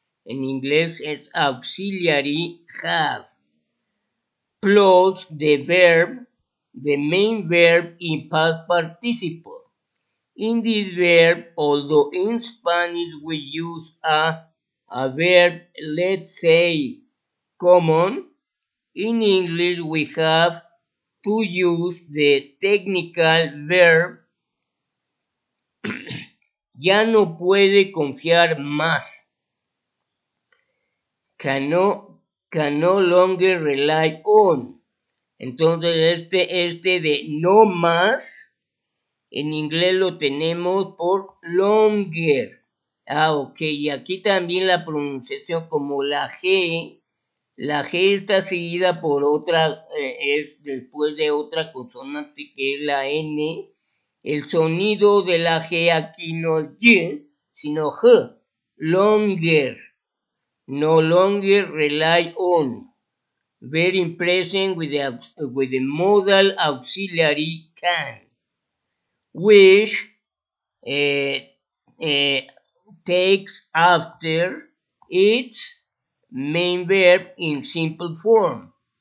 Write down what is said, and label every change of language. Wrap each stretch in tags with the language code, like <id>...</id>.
<es>En inglés es</es> <en>auxiliary have. Plus the verb, the main verb in past participle. In this verb, although in Spanish we use a verb, let's say, common, in English we have to use the technical verb</en> <es>ya no puede confiar más.</es> <en>Can no longer rely on.</en> <es>Entonces este de no más, en inglés lo tenemos por longer. Ok, y aquí también la pronunciación como la G La G está seguida por otra, es después de otra consonante que es la N. El sonido de la G aquí no es Y, sino G.</es> <en>Longer. No longer rely on. Very present with the modal auxiliary can, which uh, uh, takes after its main verb in simple form.</en>